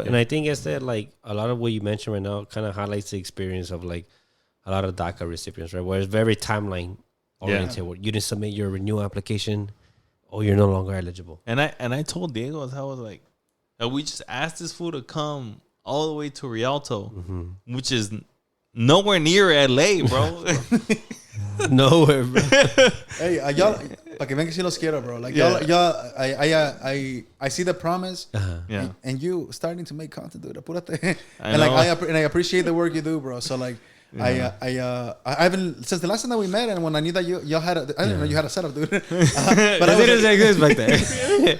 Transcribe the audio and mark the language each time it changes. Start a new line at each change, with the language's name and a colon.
English: And I think it's that like a lot of what you mentioned right now kind of highlights the experience of like a lot of DACA recipients, right? Where it's very timeline oriented. Where you didn't submit your renewal application, or you're no longer eligible. And I told Diego, I was like, we just asked this fool to come all the way to Rialto, which is nowhere near LA, bro. Nowhere, bro. Hey, y'all,
Spanish: para que ven que sí los quiero, bro.
English: Like y'all, I see the promise, and you starting to make content, dude.
Spanish: Apúrate.
English: And like I appreciate the work you do, bro. So like. I haven't since the last time that we met, and when I knew that y'all had I didn't know you had a setup, dude. But it didn't exist back then.